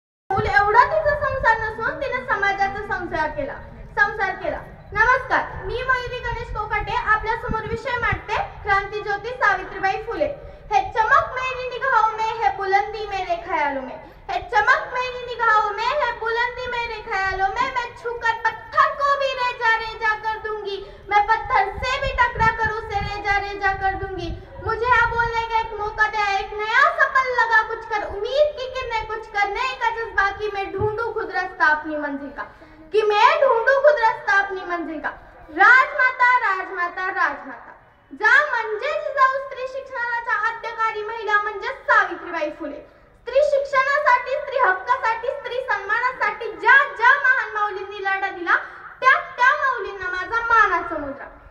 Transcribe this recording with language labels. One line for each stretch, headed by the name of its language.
Marathi: एवढा तिचा संसार नसून तिने समाजाचा संसार केला. नमस्कार, मी मयुरी गणेश कोकाटे आपल्या समोर विषय मांडते क्रांतिज्योती सावित्रीबाई फुले.
Hindi: है चमक मेरी निगाहों में, है बुलंदी मेरे ख्यालों में, है चमक मेरी निगाहों में, है बुलंदी मेरे ख्यालों में. मैं छूकर पत्थर को भी रेजा कर दूंगी, मैं पत्थर से भी टकरा कर उसे रेजा कर दूंगी. मुझे यहाँ बोलने का एक मौका दिया, एक नया सपन लगा कुछ कर, उम्मीद की किरणें कुछ करने का जज्बा की मैं ढूंढूं खुद रास्ता अपनी मंजिल का, कि मैं ढूंढूं खुद रास्ता अपनी मंजिल का.
Marathi: राजमाता राजमाता राजमाता जा म्हणजे जिजाऊ स्त्री शिक्षणाच्या आद्यकारी महिला म्हणजे सावित्रीबाई फुले. स्त्री शिक्षणासाठी, स्त्री हक्कासाठी, स्त्री सन्मानासाठी ज्या ज्या महान माऊलींनी लढा दिला त्या त्या माऊलींना माझा मानाचा मुजरा.